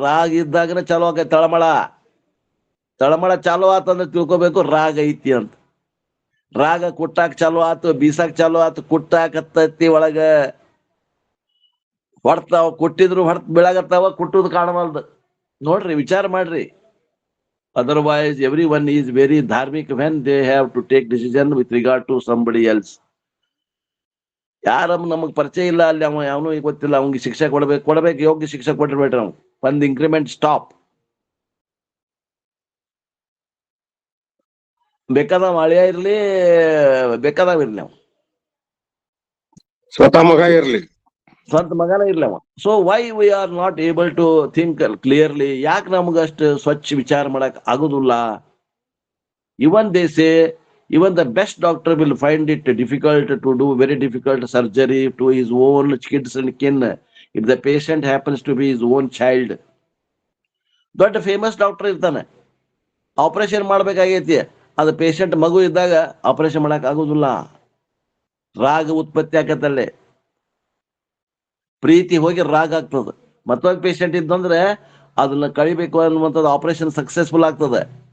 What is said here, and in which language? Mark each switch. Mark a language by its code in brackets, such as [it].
[kn] ರಾಗ ಇದ್ದಾಗನೇ ಚಾಲು ಆಗೈತೆ ತಳಮಳ ಚಾಲು ಆತಂದ್ರೆ ತಿಳ್ಕೊಬೇಕು ರಾಗ ಐತಿ ಅಂತ. ರಾಗ ಕುಟ್ಟಾಕ್ ಚಾಲು ಆತು, ಬೀಸಾಕ್ ಚಾಲು ಆತು, ಕುಟ್ಟಾಕತ್ತೈತಿ ಒಳಗ. ಹೊಡ್ತಾವ, ಕುಟ್ಟಿದ್ರು ಹೊಡ್ತ ಬೀಳಾಗತ್ತಾವ, ಕುಟ್ಟುದು ಕಾಣವಲ್ದು. ನೋಡ್ರಿ, ವಿಚಾರ ಮಾಡ್ರಿ. [en] Otherwise, everyone is very dharmic when they have to take decision with regard to somebody else. [kn] ಯಾರ ನಮಗ್ ಪರಿಚಯ ಇಲ್ಲ, ಅಲ್ಲಿ ಅವ ಯಾವನು ಗೊತ್ತಿಲ್ಲ, ಅವ್ನಿಗೆ ಶಿಕ್ಷೆ ಕೊಡ್ಬೇಕು, ಯೋಗ್ಯ ಶಿಕ್ಷೆ ಕೊಟ್ಟಿರ್ಬೇಡ್ರಿ. ನಾವು ಒಂದ್ ಇಂಕ್ರಿಮೆಂಟ್ ಸ್ಟಾಪ್. ಬೇಕಾದವ ಅಳಿಯ ಇರ್ಲಿ, ಬೇಕಾದವ ಇರ್ಲಿ, ನಾವು ಸ್ವತಃ ಮಗ ಇರ್ಲಿ, ಸ್ವಂತ ಮಗನ ಇರ್ಲಿ ಅವ. [en] So why we are not able to think clearly? [kn] ಯಾಕೆ ನಮಗಷ್ಟು ಸ್ವಚ್ಛ ವಿಚಾರ ಮಾಡಕ್ ಆಗುದಿಲ್ಲ? [en] Even they say, even the best doctor will find it difficult to do very difficult surgery to his own kids and kin if the patient happens to be his own child. [kn] ದೊಡ್ಡ famous doctor ಇರ್ತಾನೆ, operation ಮಾಡ್ಬೇಕಾಗೈತಿ, ಅದು patient ಮಗು ಇದ್ದಾಗ operation ಮಾಡಕ್ ಆಗುದಿಲ್ಲ. ರಾಗ ಉತ್ಪತ್ತಿ ಆಕತ್ತಲ್ಲೇ, ಪ್ರೀತಿ ಹೋಗಿ ರಾಗ ಆಗ್ತದೆ. ಮತ್ತೊಂದು ಪೇಷಂಟ್ ಇದ್ದಂದ್ರೆ ಅದನ್ನ ಕಳಿಬೇಕು ಅನ್ನುವಂಥದ್ದು ಆಪರೇಷನ್ ಸಕ್ಸಸ್ಫುಲ್ ಆಗ್ತದೆ.